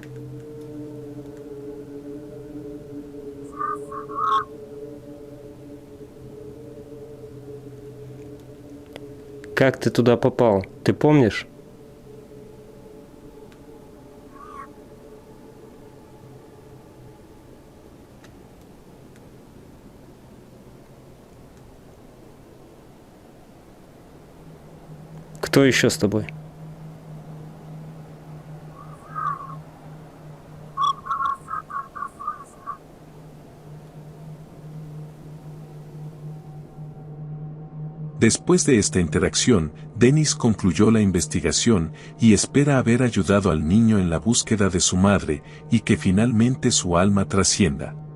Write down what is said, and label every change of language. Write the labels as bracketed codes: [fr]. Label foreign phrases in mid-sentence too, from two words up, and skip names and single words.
[ru] Как ты туда попал? Ты помнишь? Кто еще с тобой? [es] Después de esta interacción, Dennis concluyó la investigación y espera haber ayudado al niño en la búsqueda de su madre y que finalmente su alma trascienda.